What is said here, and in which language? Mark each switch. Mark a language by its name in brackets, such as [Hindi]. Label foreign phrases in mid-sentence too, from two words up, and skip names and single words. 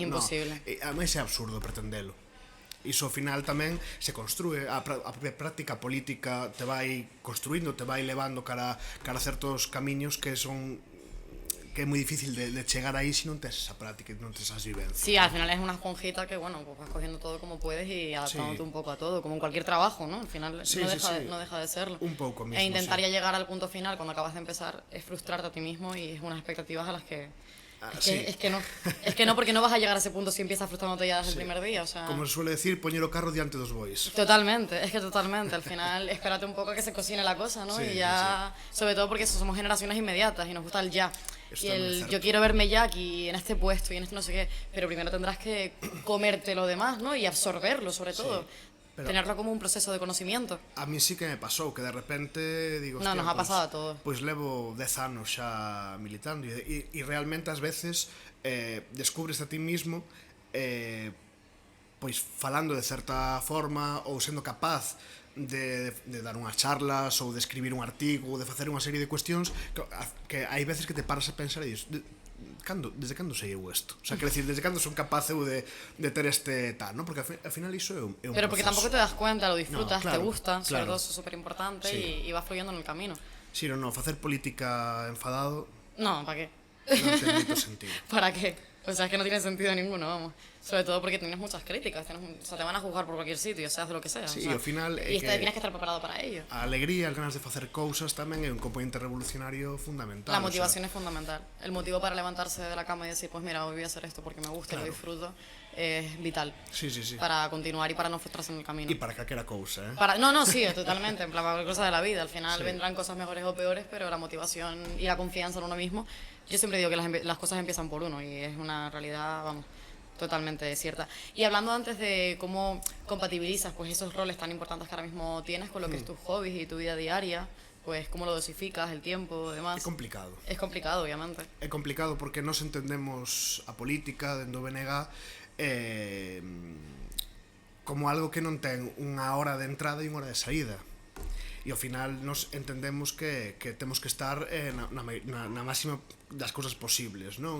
[Galician] É imposible. No, ademais é absurdo pretendelo. Iso ao final tamén se construe, a práctica política te vai construindo, te vai levando cara a certos camiños que son que é moi difícil de chegar aí se non tes esa práctica e non tes esas vivencias. [Spanish] Sí, al final es una esponjita que, bueno, pues vas cogiendo todo como puedes y adaptándote un poco a todo, como en cualquier trabajo, ¿no? Al final no deja de serlo. [Galician] Un pouco mismo, [Spanish] e intentar ya llegar al punto final cuando acabas de empezar es frustrarte a ti mismo y es unas expectativas a las que... Es que no, porque no vas a llegar a ese punto si empiezas frustrándote ya desde el primer día, o sea... [Galician] Como se suele decir, poñer o carro diante dos bois. [Spanish] Totalmente, al final espérate un poco a que se cocine la cosa, ¿no? Y ya, sobre todo porque somos generaciones inmediatas y nos gusta el ya. Y yo quiero verme ya aquí en este puesto y en este no sé qué, pero primero tendrás que comerte lo demás, ¿no? Y absorberlo, sobre todo. Pero tenerlo como un proceso de conocimiento. A mí sí que me pasou, que de repente digo, no, nos ha pasado a todos. [Galician] Pois levo 10 anos xa militando e realmente ás veces descubres [Spanish] a ti mismo [Galician] pois falando de certa forma ou sendo capaz de dar unhas charlas ou de escribir un artigo ou de facer unha serie de cuestións que hai veces que te paras a pensar e dices, desde cando sei eu isto? O sea, quero decir, desde cando son capaz eu de ter este tal, ¿no? Porque ao final iso é un proceso. [Spanish] Pero porque tampouco te das cuenta, lo disfrutas, no, claro, te gusta, claro. sobre todo eso es súper importante y vas fluyendo en el camino. Si, [Galician] non, facer política enfadado [Spanish] No, ¿para qué? [Galician] non ten moito sentido. [Spanish] ¿Para qué? O sea, es que no tiene sentido ninguno, vamos. Sobre todo porque tienes muchas críticas, o sea, te van a juzgar por cualquier sitio, seas de lo que sea. Sí, o sea, [Galician] ao final é [Spanish] y que tienes que estar preparado para ello. [Galician] a alegría, as ganas de facer cousas tamén é un componente revolucionario fundamental. [Spanish] La motivación es fundamental. El motivo para levantarse de la cama y decir, pues mira, hoy voy a hacer esto porque me gusta y lo disfruto, es vital. Sí, sí, sí. Para continuar y para no frustrarse en el camino. [Galician] E para calquera cousa, [Spanish] No, sí, totalmente, en plan, para cosas de la vida. Al final vendrán cosas mejores o peores, pero la motivación y la confianza en uno mismo, yo siempre digo que las cosas empiezan por uno y es una realidad, vamos, totalmente cierta. Y hablando antes de cómo compatibilizas pues esos roles tan importantes que ahora mismo tienes con lo que es tus hobbies y tu vida diaria, pues cómo lo dosificas, el tiempo, demás. [Galician] É complicado. [Spanish] Es complicado, obviamente. [Galician] É complicado porque nos entendemos a política dentro do BNG como algo que non ten unha hora de entrada e unha hora de saída. E ao final nos entendemos que temos que estar na máxima das cousas posibles, non?